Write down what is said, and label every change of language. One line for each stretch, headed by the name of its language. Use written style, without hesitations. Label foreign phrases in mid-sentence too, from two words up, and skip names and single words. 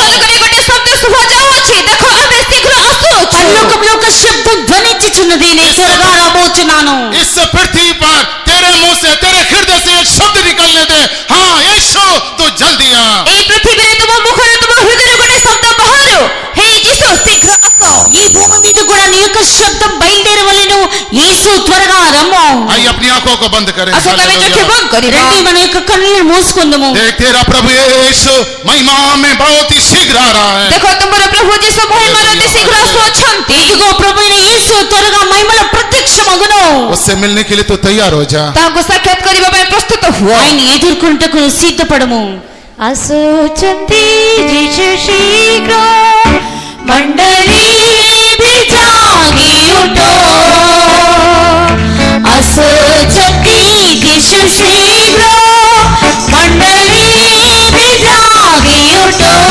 Odia: ସ୍ୱର୍ଗରେ ଗୋଟେ ଶବ୍ଦ ଶୁଭାଯାଉଅଛି, ଦେଖ ଆମେ ଶୀଘ୍ର ଆସୁଅଛୁ।
Telugu: పరలోకంలో ఒక శబ్దం ధ్వనించుచున్నది, నేను త్వరగా రాబోచున్నాను।
Hindi: इस पृथ्वी पर तेरे मुंह से तेरे हृदय से एक शब्द निकलने दे, हाँ यीशु तो जल्दी आ।
Odia: ଏଇ ପୃଥିବୀରେ ତୁମ ମୁଖରେ ତୁମ ହୃଦୟରୁ ଗୋଟେ ଶବ୍ଦ ବାହାରୁ, ହେ ଯୀଶୁ ଶୀଘ୍ର ଆସ।
Telugu: ఈ భూమి మీద కూడా నీ యొక్క శబ్దం బయలుదేరవలెను, యేసు త్వరగా రమ్ము।
Hindi: आइए अपनी आंखों को बंद करें।
Odia: ଆସନ୍ତୁ ଆମେ ଚକ୍ଷୁ ବନ୍ଦ କରିବା।
Telugu: రండి మన యొక్క కన్నులను మూసుకుందాము।
Hindi: देख तेरा प्रभु यीशु महिमा में बहुत ही शीघ्र आ रहा है।
Odia: ଦେଖ ତୁମର ପ୍ରଭୁ ଯୀଶୁ ମହିମାରେ ଅତି ଶୀଘ୍ର ଆସୁଅଛନ୍ତି।
Telugu: ఇదిగో ప్రభువైన యేసు త్వరగా మహిమలో ప్రత్యక్షమగును।
Hindi: उससे मिलने के लिए तो तैयार हो जा।
Odia: ତାହାଙ୍କୁ ସାକ୍ଷାତ କରିବା ପାଇଁ ପ୍ରସ୍ତୁତ ହୁଅ।
Telugu: ఆయన ఎదుర్కొంటకు సిద్ధపడము।
Odia: ଆସୁଛନ୍ତି ଯୀଶୁ ଶୀଘ୍ର, ମଣ୍ଡଳୀ ବି ଜାଗି ଉଠ। ଆସୁଛନ୍ତି ଯୀଶୁ ଶୀଘ୍ର, ମଣ୍ଡଳୀ ବି ଜାଗି ଉଠ।